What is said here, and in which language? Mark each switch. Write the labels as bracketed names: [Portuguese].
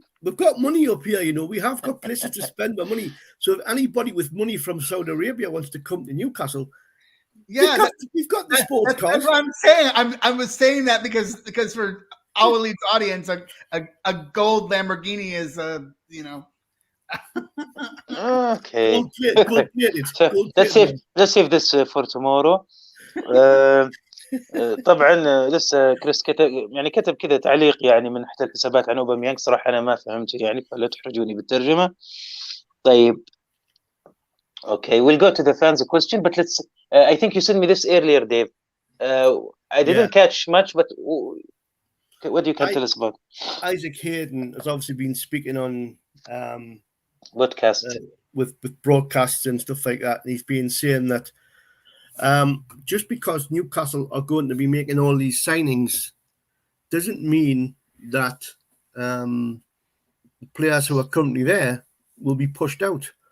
[English] We've got money up here, we have got places to spend our money. So if anybody with money from Saudi Arabia wants to come to Newcastle, we've got the sports cars. That's what I'm saying. I was saying that because for our Leeds audience, a gold Lamborghini is Okay. Gold let's save this for tomorrow. [Arabic] طبعا لسه كريس كتب كذا تعليق من احدى الحسابات عن اوباميانغ، صراحه انا ما فهمته فلا تحرجوني بالترجمه. طيب [English] Okay, we'll go to the fans question, but let's. I think you sent me this earlier, Dave. I didn't catch much, but what you can tell us about Isaac Hayden has obviously been speaking on podcast with broadcasts and stuff like that. And he's been saying that just because Newcastle are going to be making all these signings doesn't mean that the players who are currently there will be pushed out.